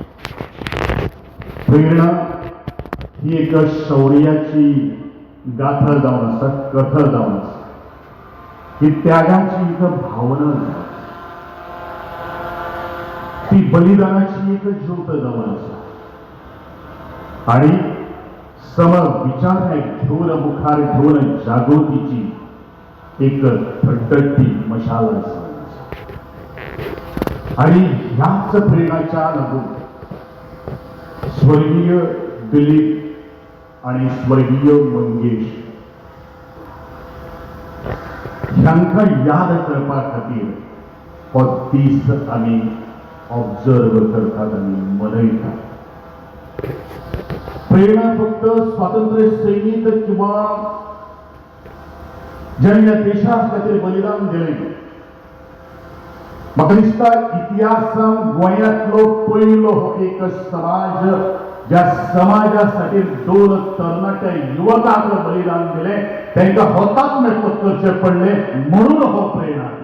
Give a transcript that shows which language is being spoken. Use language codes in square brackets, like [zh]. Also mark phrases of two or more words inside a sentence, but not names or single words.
[kok] प्रेरणा ही एक शौर्याची गाथा जाऊन असतात, कथा जाऊन असतात, ही त्यागाची एक भावना जाऊन, ती बलिदानाची एक ज्योत जाऊन असतात आणि सम विचार घेऊन मुखार घेऊन जागृतीची एक थडथडती मशाल आणि ह्याच प्रेरणाच्या लागून स्वर्गीय दिलीप आणि स्वर्गीय मंगेश ह्यांका याद करपा खातीर हो दीस आमी ऑब्झर्व करतात आणि मनयतात. प्रेरणा फक्त स्वातंत्र्य सैनिक किंवा ज्यांनी देशा खातीर बलिदान दिलें, म्हाका दिसता इतिहासान गोंयांतलो पयलो हो एक समाज ज्या समाजासाठी दोन तरणाट्या युवकांक बलिदान दिले, तांकां हुतात्मे करचे पडले म्हणून हो प्रेरणा.